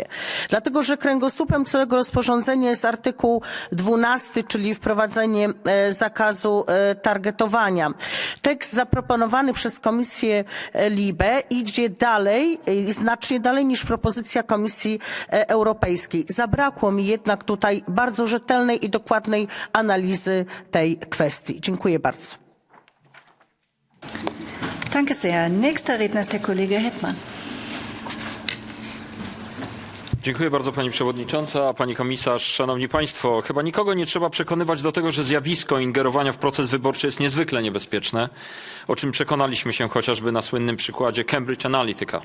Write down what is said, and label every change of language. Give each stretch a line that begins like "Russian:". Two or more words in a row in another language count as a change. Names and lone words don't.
Polish: Dlatego, że kręgosłupem całego rozporządzenia jest artykuł 12, czyli wprowadzenie zakazu targetowania. Tekst zaproponowany przez Komisję LIBE idzie dalej, znacznie dalej niż propozycja Komisji Europejskiej. Zabrakło mi jednak tutaj bardzo rzetelnej i dokładnej analizy tej kwestii. Dziękuję bardzo.
German: Danke sehr. Nächster Redner ist der Kollege Hetman.
Polish: Dziękuję bardzo Pani Przewodnicząca, Pani Komisarz, Szanowni Państwo. Chyba nikogo nie trzeba przekonywać do tego, że zjawisko ingerowania w proces wyborczy jest niezwykle niebezpieczne, o czym przekonaliśmy się chociażby na słynnym przykładzie Cambridge Analytica.